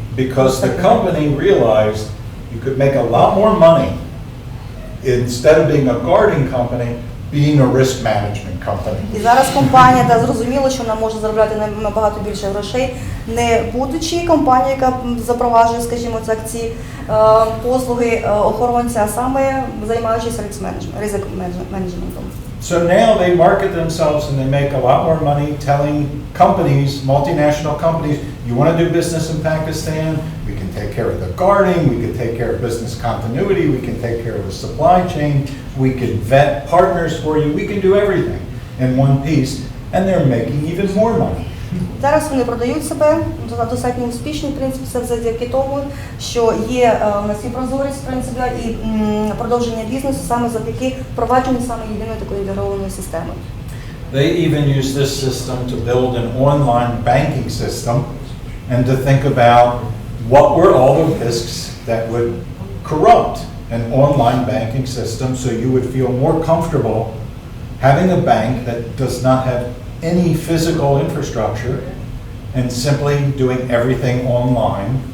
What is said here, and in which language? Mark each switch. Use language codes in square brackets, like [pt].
[en] Because the company realized you could make a lot more money instead of being a guarding company, being a risk management company. [uk] І зараз компанія зрозуміла, що вона може заробляти набагато більше грошей, не будучи компанією, яка запроваджує, скажімо так, ці послуги охоронця, а саме займаючись ризик менеджментом. [en] So now they market themselves and they make a lot more money telling companies, multinational companies, you want to do business in Pakistan, we can take care of the guarding, we can take care of business continuity, we can take care of the supply chain, we can vet partners for you, we can do everything in one piece, and they're making even more money. [uk] Зараз вони продають себе достатньо успішні, в принципі, це завдяки тому, що є у нас і прозорість, в принципі, і продовження бізнесу саме завдяки впровадженню саме єдиної такої інтегрованої системи. [en] They even use this system to build an online banking system and to think about what were all the risks that would corrupt an online banking system so you would feel more comfortable having a bank that does not have any physical infrastructure and simply doing everything online.